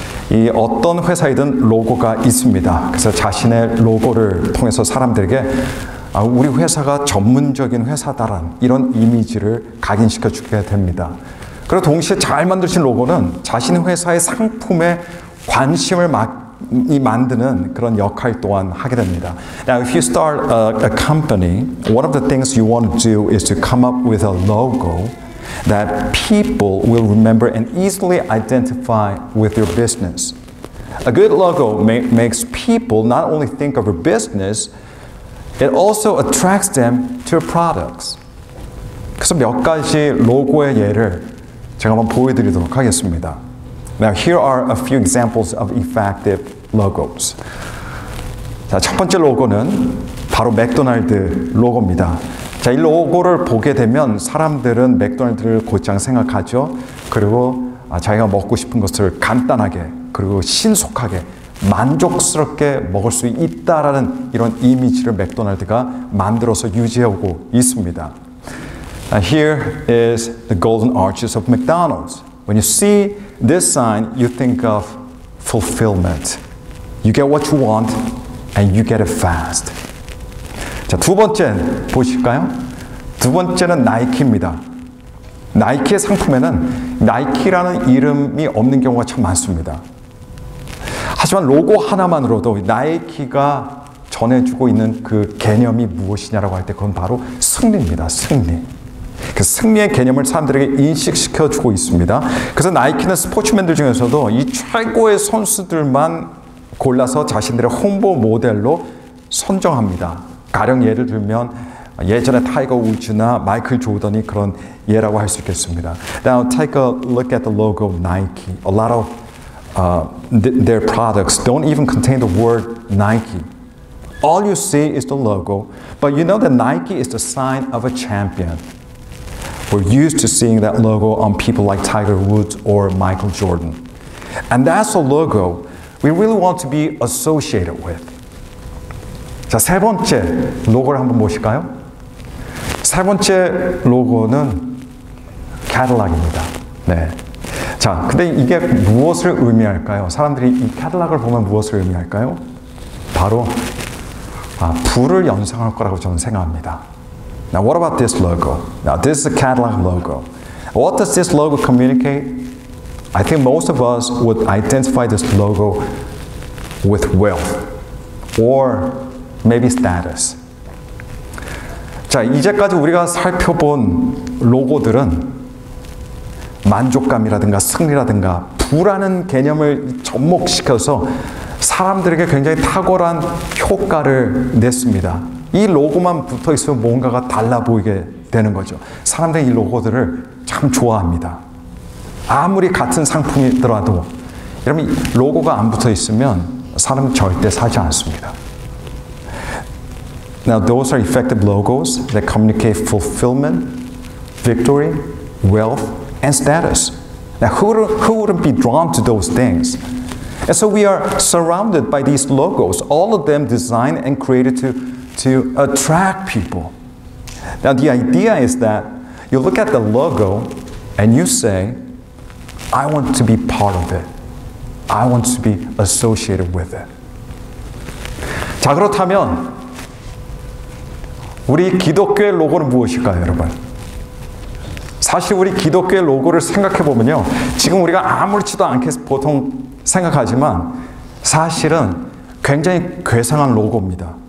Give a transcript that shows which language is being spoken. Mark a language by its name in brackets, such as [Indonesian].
[Korean] 이 어떤 회사이든 로고가 있습니다. 그래서 자신의 로고를 통해서 사람들에게 우리 회사가 전문적인 회사다라는 이런 이미지를 각인시켜 주게 됩니다. 그리고 동시에 잘 만드신 로고는 자신의 회사의 상품에 관심을 만드는 그런 역할 또한 하게 됩니다. [English] Now, if you start a company, one of the things you want to do is to come up with a logo that people will remember and easily identify with your business. A good logo makes people not only think of your business, it also attracts them to your products. [Korean] 그래서 몇 가지 로고의 예를 제가 한번 보여드리도록 하겠습니다. [English] Now, here are a few examples of effective logos. [Korean] 자, 첫 번째 로고는 바로 맥도날드 로고입니다. 자, 이 로고를 보게 되면 사람들은 맥도날드를 곧장 생각하죠. 그리고 자기가 먹고 싶은 것을 간단하게 그리고 신속하게 만족스럽게 먹을 수 있다라는 이런 이미지를 맥도날드가 만들어서 유지하고 있습니다. [English] Here is the golden arches of McDonald's. When you see this sign, you think of fulfillment. You get what you want and you get it fast. [Korean] 자, 두 번째 보실까요? 두 번째는 나이키입니다. 나이키의 상품에는 나이키라는 이름이 없는 경우가 참 많습니다. 하지만 로고 하나만으로도 나이키가 전해주고 있는 그 개념이 무엇이냐라고 할 때 그건 바로 승리입니다. 승리. 그 승리의 개념을 사람들에게 인식시켜주고 있습니다. 그래서 나이키는 스포츠맨들 중에서도 이 최고의 선수들만 골라서 자신들의 홍보 모델로 선정합니다. 가령 예를 들면 예전에 타이거 우즈나 마이클 조던이 그런 예라고 할 수 있겠습니다. [English] Now take a look at the logo of Nike. A lot of their products don't even contain the word Nike. All you see is the logo, but you know that Nike is the sign of a champion. We're used to seeing that logo on people like Tiger Woods or Michael Jordan. And that's a logo we really want to be associated with. [Korean] 자, 세 번째 로고를 한번 보실까요? 세 번째 로고는 캐딜락입니다. 네. 자, 근데 이게 무엇을 의미할까요? 사람들이 이 캐딜락을 보면 무엇을 의미할까요? 바로 부를 연상할 거라고 저는 생각합니다. [English] Now, what about this logo? Now, this is a Cadillac logo. What does this logo communicate? I think most of us would identify this logo with wealth or maybe status. [Korean] 자, 이제까지 우리가 살펴본 로고들은 만족감이라든가 승리라든가 부라는 개념을 접목시켜서 사람들에게 굉장히 탁월한 효과를 냈습니다. 이 로고만 붙어 있으면 뭔가가 달라 보이게 되는 거죠. 사람들이 이 로고들을 참 좋아합니다. 아무리 같은 상품이더라도 여러분 로고가 안 붙어 있으면 사람은 절대 사지 않습니다. [English] Now those are effective logos that communicate fulfillment, victory, wealth, and status. Now who wouldn't be drawn to those things? And so we are surrounded by these logos, all of them designed and created to attract people. Now the idea is that you look at the logo and you say, I want to be part of it. I want to be associated with it. [Korean] 자, 그렇다면 우리 기독교의 로고는 무엇일까요, 여러분? 사실 우리 기독교의 로고를 생각해 보면요, 지금 우리가 아무렇지도 않게 보통 생각하지만 사실은 굉장히 괴상한 로고입니다.